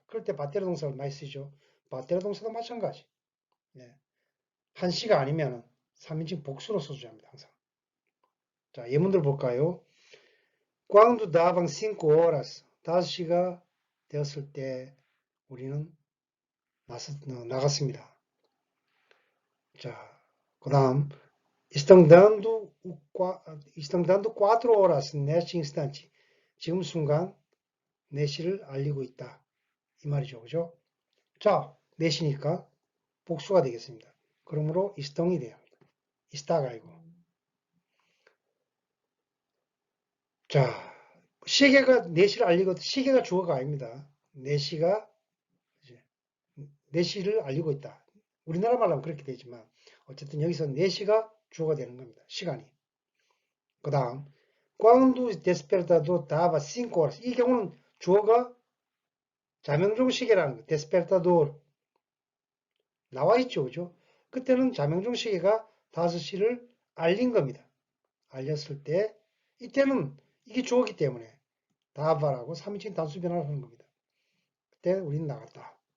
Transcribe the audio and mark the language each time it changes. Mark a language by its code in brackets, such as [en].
[ko] 그럴 때 밭대는 동사를 많이 쓰죠. 밭대는 동사도 마찬가지. 예. 1시가 아니면 3인칭 복수로 써줘야 합니다. 항상. 자, 예문들 볼까요? [pt] Quando davam 5 horas, [ko] 5시가 되었을 때 우리는 나갔습니다. [pt] 자, 그 다음, estão dando 4 horas neste instante. [ko] 지금 순간 4시를 알리고 있다. 이 말이죠. 그죠? 자, 4시니까 복수가 되겠습니다. 그러므로 estão이 돼요. 있다가 아니고. 자, 시계가 4시를 알리고, 시계가 주어가 아닙니다. 4시가 4시를 알리고 있다. 우리나라 말로 하면 그렇게 되지만 어쨌든 여기서 4시가 주어가 되는 겁니다. 시간이. [pt] 그 다음 quando despertador dava 5 horas. [ko] 이 경우는 주어가 자명종 시계라는 거. despertador 나와 있죠. 그죠? 그때는 자명종 시계가 5시를 알린 겁니다. 알렸을 때 이때는 이게 주어기 때문에 dava라고 3인칭 단수 변화를 하는 겁니다. 때 우린 나갔다.